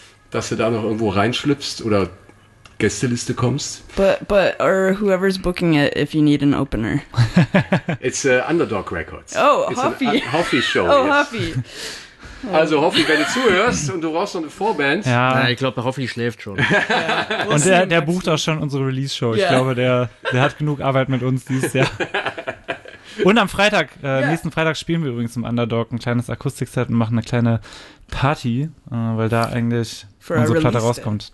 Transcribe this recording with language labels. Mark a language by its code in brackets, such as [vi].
[de] Dass du da noch irgendwo reinschlüpfst oder Gästeliste kommst. [en] But or whoever's booking it, if you need an opener. It's Underdog Records. Oh, Hoffi. Hoffi Show. Oh, Hoffi. [de] Also Hoffi, wenn du zuhörst und du brauchst noch eine Vorband. Ja, ich glaube, der Hoffi schläft schon. Und der bucht auch schon unsere Release-Show. Ich glaube, der hat genug Arbeit mit uns dieses Jahr. Und am Freitag, nächsten Freitag spielen wir übrigens im Underdog ein kleines Akustikset und machen eine kleine Party, weil da eigentlich for unsere Platte rauskommt.